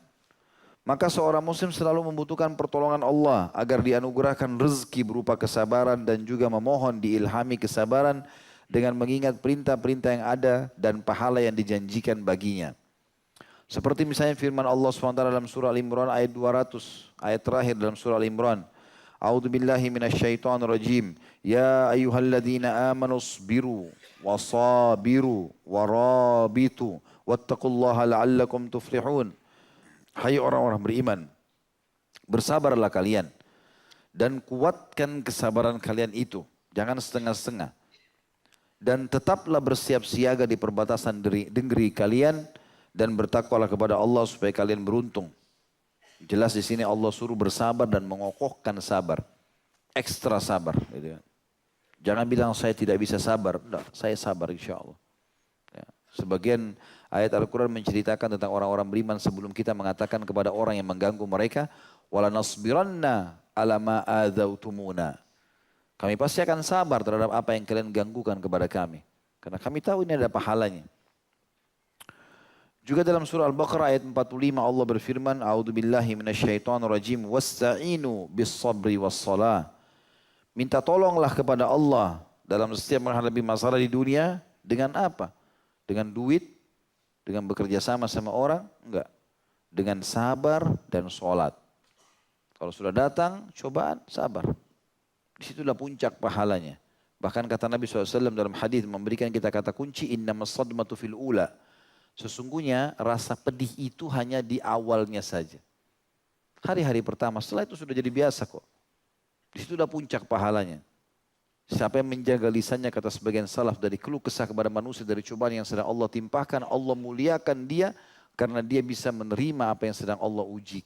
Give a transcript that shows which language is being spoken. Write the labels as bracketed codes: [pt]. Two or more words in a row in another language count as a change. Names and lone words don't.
[id] Maka seorang muslim selalu membutuhkan pertolongan Allah agar dianugerahkan rezeki berupa kesabaran dan juga memohon diilhami kesabaran dengan mengingat perintah-perintah yang ada dan pahala yang dijanjikan baginya. Seperti misalnya firman Allah SWT dalam surah Al-Imran ayat 200, ayat terakhir dalam surah Al-Imran. [ar] أعوذ بالله من الشيطان الرجيم. يا أيها الذين آمنوا اصبروا وصابروا ورابطوا واتقوا الله لعلكم تفلحون. [id] Hai orang-orang beriman, bersabarlah kalian dan kuatkan kesabaran kalian itu. Jangan setengah-setengah. Dan tetaplah bersiap siaga di perbatasan negeri kalian dan bertakwalah kepada Allah supaya kalian beruntung. Jelas di sini Allah suruh bersabar dan mengokohkan sabar. Ekstra sabar. Gitu kan. Jangan bilang saya tidak bisa sabar. Tidak, saya sabar [ar] إن شاء الله. [id] Ya. Sebagian ayat Al-Quran menceritakan tentang orang-orang beriman sebelum kita mengatakan kepada orang yang mengganggu mereka, [ar] ولنصبرن على ما آذيتمونا. [id] Kami pasti akan sabar terhadap apa yang kalian ganggukan kepada kami. Karena kami tahu ini ada pahalanya. Juga dalam surah Al-Baqarah ayat 45 Allah berfirman, [ar] أعوذ بالله من الشيطان الرجيم, واستعينوا بالصبر والصلاة. [id] Minta tolonglah kepada Allah dalam setiap menghadapi masalah di dunia dengan apa? Dengan duit, dengan bekerja sama orang? Enggak. Dengan sabar dan sholat. Kalau sudah datang cobaan, sabar. Disitulah puncak pahalanya. Bahkan kata Nabi SAW dalam hadis memberikan kita kata kunci, [ar] إنما الصدمة في الأولى. [id] Sesungguhnya rasa pedih itu hanya di awalnya saja. Hari-hari pertama, setelah itu sudah jadi biasa kok. Disitulah puncak pahalanya. Siapa yang menjaga lisannya kata sebagian salaf dari keluh kesah kepada manusia dari cobaan yang sedang Allah timpahkan, Allah muliakan dia karena dia bisa menerima apa yang sedang Allah ujikan.